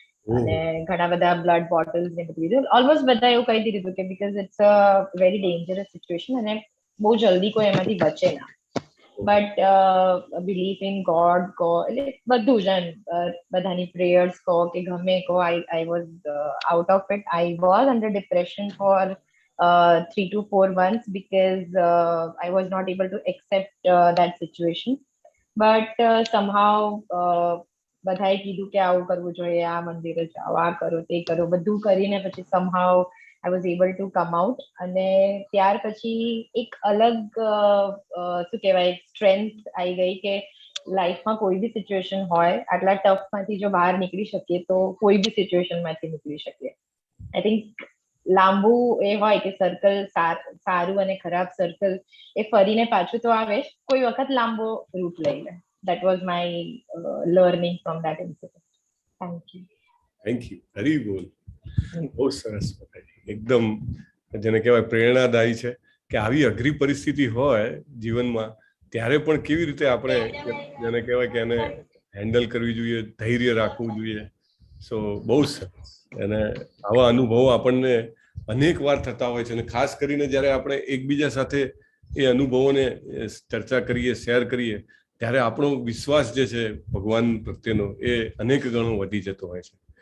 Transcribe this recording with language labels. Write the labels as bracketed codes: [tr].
[gu] અને ઘણા બધા બ્લડ બોટલ્સ ને બધું લીધું. ઓલમોસ્ટ બધા એવું કહી દીધું કે [en] because it's a very dangerous situation [gu] અને બહુ જલ્દી કોઈ એમાંથી બચે ના. [en] but belief in God [gu] કહો એટલે બધું જ બધાની પ્રેયર્સ કહો કે ગમે કહો, [en] I was out of it. I was under depression for 3 to 4 months because I was not able to accept that situation. But somehow [gu] બધાએ કીધું કે આવું કરવું જોઈએ, આ મંદિરે જાઓ, આ કરો, તે કરો, બધું કરીને પછી [en] somehow I was able to come out. [gu] અને ત્યાર પછી એક અલગ શું કહેવાય સ્ટ્રેન્થ આવી ગઈ કે લાઈફમાં કોઈ બી સિચ્યુએશન હોય આટલા ટફમાંથી જો બહાર નીકળી શકીએ તો કોઈ બી સિચ્યુએશનમાંથી નીકળી શકીએ. [en] I think [gu] લાંબુ એ હોય કે સર્કલ સારું અને ખરાબ સર્કલ એ ફરીને પાછું તો આવે જ, કોઈ વખત લાંબો રૂટ લઈ લે. [en] That was my learning from that incident. Thank you. [gu] Thank you. હરી બોલ. બહુ સરસ. એકદમ જેને કહેવાય પ્રેરણાદાયી છે કે આવી અઘરી પરિસ્થિતિ હોય જીવનમાં ત્યારે પણ કેવી રીતે આપણે જેને કહેવાય કે એને હેન્ડલ કરવી જોઈએ, ધૈર્ય રાખવું જોઈએ. સો બહુ સરસ. અને આવા અનુભવો આપણને અનેક વાર થતા હોય છે અને ખાસ કરીને જ્યારે આપણે એકબીજા સાથે એ અનુભવોને ચર્ચા કરીએ, શેર કરીએ ત્યારે આપણો વિશ્વાસ જે છે ભગવાન પ્રત્યેનો એ અનેક ગણો વધી જતો હોય છે.